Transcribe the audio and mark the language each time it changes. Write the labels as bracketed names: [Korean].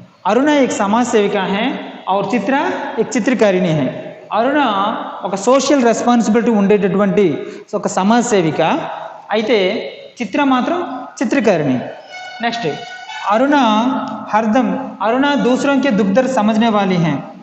[Hindi] अरुणा एक समाज सेविका है और चित्रा एक चित्रकारिणी है। [Telugu] अरुणा ఒక సోషల్ రెస్పాన్సిబిలిటీ ఉండేటటువంటి ఒక సమాజ సేవిక అయితే చిత్ర మాత్రం చిత్రకారిణి। [Hindi] నెక్స్ట్ अरुणा दूसरों के दुख दर्द समझने वाली हैं।